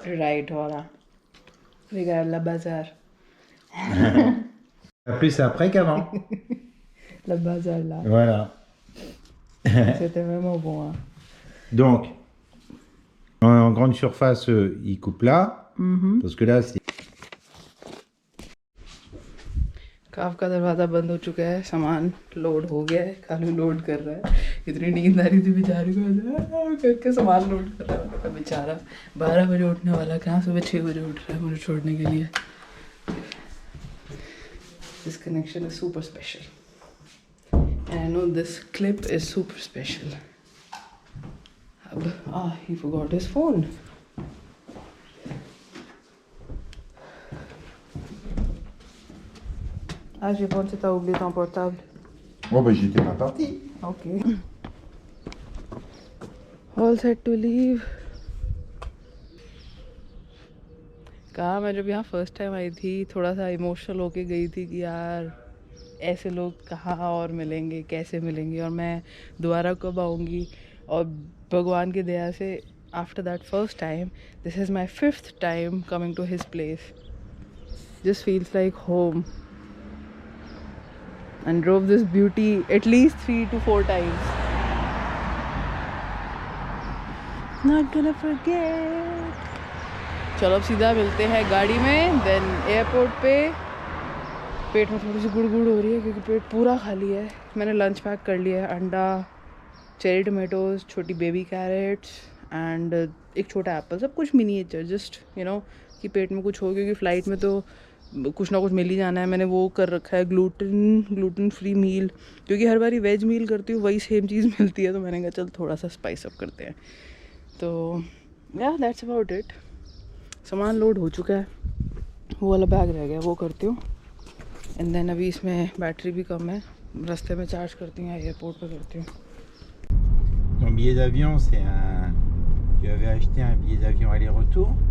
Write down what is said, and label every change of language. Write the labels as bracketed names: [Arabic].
[French] Right, voilà. Regarde la bazar. Plus après qu'avant. La bazar là. Voilà. C'était vraiment bon. Hein. Donc, en grande surface, ils coupent là. Parce que là, c'est... [Hindi] काफ का दरवाज़ा बंद हो चुका है, सामान load हो गया है, कालू लोड कर रहा है। इतनी नींद आ रही थी बेचारी को, करके सामान लोड कर रहा है। मैंने कहा बेचारा 12 बजे उठने वाला, कहाँ सुबह 6 बजे उठ रहा है मुझे छोड़ने के लिए। [English] This connection is super special. And I know this clip is super special. अब, he forgot his phone. [French] Ah, j'ai pensé que t'as oublié ton portable. Oh, bah, j'étais pas parti. Ok. [English] All set to leave. [Hindi] कहा मैं जब यहाँ first time I थी थोड़ा सा emotional होके गई थी कि यार ऐसे लोग कहाँ और मिलेंगे, कैसे मिलेंगे, और मैं दोबारा कब आऊँगी। और भगवान की दया से [English] After that first time this is my 5th time coming to his place. Just feels like home. And drove this beauty at least 3 to 4 times. Not gonna forget. [Hindi] चलो अब सीधा मिलते हैं गाड़ी में, देन एयरपोर्ट पे. पेट में थोड़ी सी गुड़गुड़ हो रही है क्योंकि पेट पूरा खाली है. मैंने लंच पैक कर लिया है, अंडा, चेरी टोमेटोज, छोटी बेबी कैरेट्स एंड एक छोटा एप्पल, सब कुछ मिनिएचर, [English] just you know [Hindi] कि पेट में कुछ हो, क्योंकि फ़्लाइट में तो कुछ ना कुछ मिल ही जाना है. मैंने वो कर रखा है ग्लूटेन फ्री मील, क्योंकि हर बारी वेज मील करती हूँ वही सेम चीज़ मिलती है, तो मैंने कहा चल थोड़ा सा स्पाइस अप करते हैं. तो [English] या that's about it. [Hindi] सामान लोड हो चुका है, वो वाला बैग रह गया, वो करती हूँ. एंड देन अभी इसमें बैटरी भी कम है, रास्ते में चार्ज करती हूँ या एयरपोर्ट पे करती हूँ. [French] Ton billet d'avion, c'est un... Tu avais acheté un billet d'avion aller-retour.